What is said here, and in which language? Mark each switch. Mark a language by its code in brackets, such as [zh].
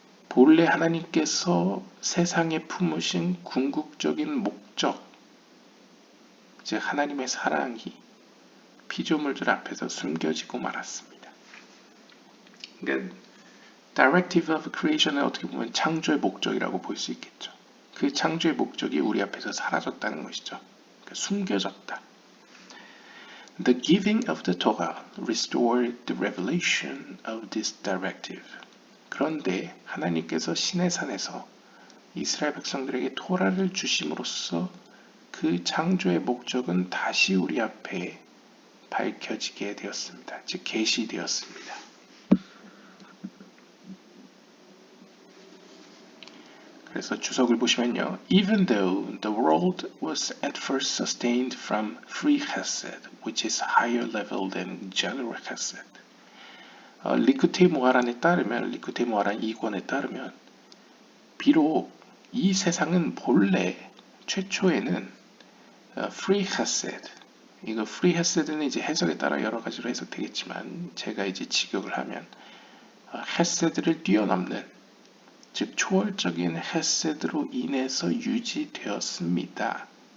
[ko] 본래 하나님께서 세상에 품으신 궁극적인 목적, 즉 하나님의 사랑이 피조물들 앞에서 숨겨지고 말았습니다. 그러니까 [en] Directive of Creation [ko] 은 어떻게 보면 창조의 목적이라고 볼 수 있겠죠. 그 창조의 목적이 우리 앞에서 사라졌다는 것이죠. 그러니까 숨겨졌다. [en] The giving of the Torah restored the revelation of this directive. [ko] 그런데 하나님께서 시내산에서 이스라엘 백성들에게 토라를 주심으로써 그 창조의 목적은 다시 우리 앞에 밝혀지게 되었습니다. 즉 계시되었습니다. 그래서 주석을 보시면요. [en] Even though the world was at first sustained from free chesed, which is higher level than general chesed. [ko] 리쿠테이 모하란에 따르면, 리쿠테이 모하란 2권에 따르면 비록 이 세상은 본래 최초에는 free chesed, 이거 free chesed는 이제 해석에 따라 여러 가지로 해석되겠지만 제가 이제 직역을 하면 chesed를 뛰어넘는 즉 초월적인 헤세드로 인해서 유지되었습니다.